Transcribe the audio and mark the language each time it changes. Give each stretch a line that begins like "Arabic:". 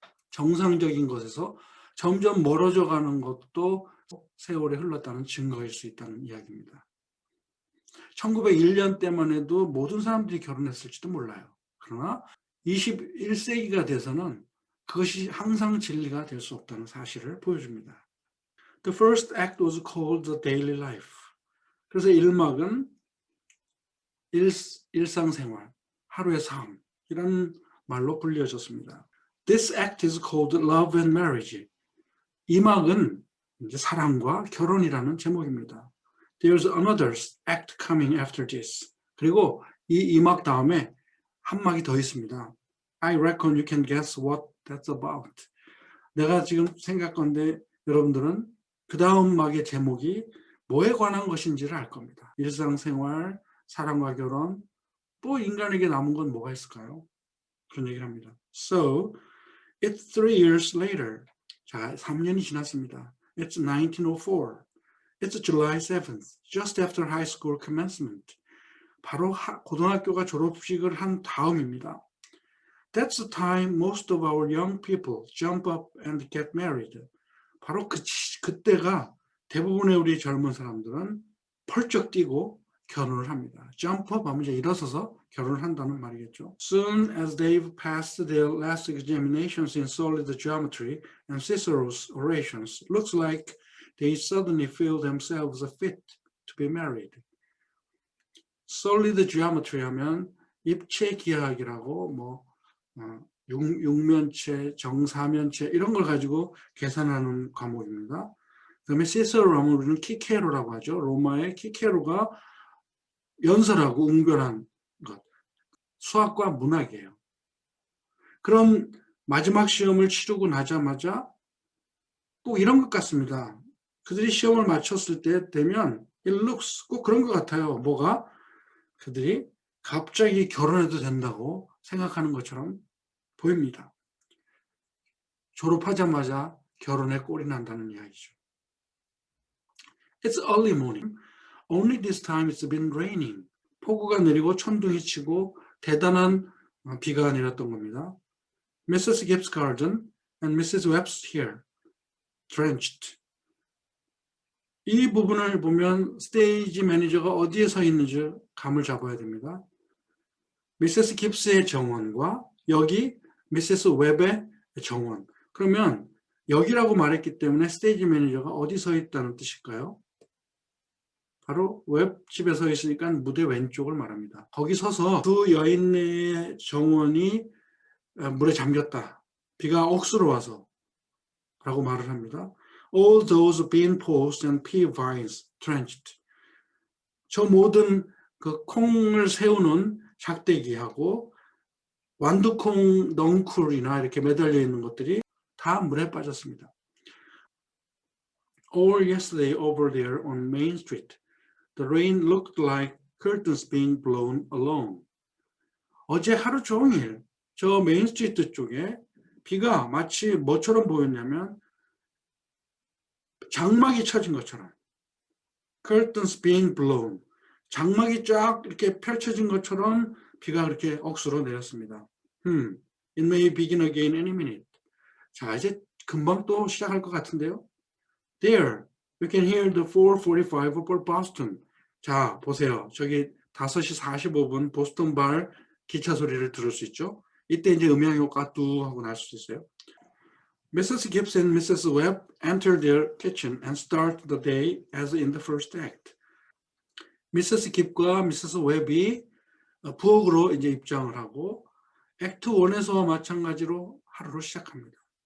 Korean: 정상적인 것에서 점점 멀어져 가는 것도 세월이 흘렀다는 증거일 수 있다는 이야기입니다. 1901년 때만 해도 모든 사람들이 결혼했을지도 몰라요. 그러나 21세기가 돼서는 그것이 항상 진리가 될 수 없다는 사실을 보여줍니다.
English: The first act was called the daily life.
Korean: 그래서 1막은 일상생활, 하루의 삶이라는 말로 불려졌습니다.
English: This act is called love and marriage.
Korean: 2막은 이제 사랑과 결혼이라는 제목입니다.
English: There's another act coming after this.
Korean: 그리고 이 2막 다음에 한 막이 더 있습니다.
English: I reckon you can guess what that's about.
Korean: 내가 지금 생각건데 여러분들은 그 다음 막의 제목이 뭐에 관한 것인지를 알 겁니다. 일상생활, 사랑과 결혼, 또 인간에게 남은 건 뭐가 있을까요? 그런 얘기를 합니다.
English: So, it's 3 years later.
Korean: 자, 3년이 지났습니다.
English: It's 1904. It's July 7th, just after high school commencement.
Korean: 바로 고등학교가 졸업식을 한 다음입니다.
English: That's the time most of our young people jump up and get married.
Korean: 바로 그때가 대부분의 우리 젊은 사람들은 펄쩍 뛰고 결혼을 합니다. jump up 하면 이제 일어서서 결혼을 한다는 말이겠죠.
English: Soon as they've passed their last examinations in solid geometry and Cicero's orations, looks like they suddenly feel themselves fit to be married.
Korean: solid geometry 하면 입체 기하학이라고 뭐 육면체, 정사면체 이런 걸 가지고 계산하는 과목입니다. 그다음에 시세로 하면 우리는 키케로라고 하죠. 로마의 키케로가 연설하고 웅변한 것. 수학과 문학이에요. 그런 마지막 시험을 치르고 나자마자 꼭 이런 것 같습니다. 그들이 시험을 마쳤을 때 되면
English: it looks
Korean: 꼭 그런 것 같아요. 뭐가? 그들이 갑자기 결혼해도 된다고 생각하는 것처럼 보입니다. 졸업하자마자 결혼에 꼴이 난다는 이야기죠.
English: It's early morning. Only this time it's been raining.
Korean: 폭우가 내리고 천둥이 치고 대단한 비가 내렸던 겁니다.
English: Mrs. Gibbs' garden and Mrs. Webb's here, drenched.
Korean: 이 부분을 보면 스테이지 매니저가 어디에 서 있는지 감을 잡아야 됩니다. Mrs. Gibbs의 정원과 여기 Mrs. Webb의 정원. 그러면 여기라고 말했기 때문에 스테이지 매니저가 어디 서 있다는 뜻일까요? 바로 웹 집에 서 있으니까 무대 왼쪽을 말합니다. 거기 서서 두 여인의 정원이 물에 잠겼다. 비가 억수로 와서 라고 말을 합니다.
English: All those bean posts and pea vines drenched.
Korean: 저 모든 그 콩을 세우는 작대기하고 완두콩 넝쿨이나 이렇게 매달려 있는 것들이 다 물에 빠졌습니다.
English: All yesterday over there on Main Street, the rain looked like curtains being blown along.
Korean: 어제 하루 종일 저 메인 스트리트 쪽에 비가 마치 뭐처럼 보였냐면 장막이 쳐진 것처럼
English: curtains being blown.
Korean: 장막이 쫙 이렇게 펼쳐진 것처럼 비가 그렇게 억수로 내렸습니다.
English: It may begin again any minute.
Korean: 자, 이제 금방 또 시작할 것 같은데요.
English: There, you can hear the 4:45 for Boston.
Korean: 자, 보세요. 저기 5시 45분 보스턴발 기차 소리를 들을 수 있죠. 이때 이제 음향 효과 뚜 하고 날 수도 있어요.
English: Mrs. Gibbs and Mrs. Webb enter their kitchen and start the day as in the first act.
Korean: Mrs. Gibbs과 Mrs. Webb이 부엌으로 이제 입장을 하고 액트 1에서 마찬가지로 하루를 시작합니다.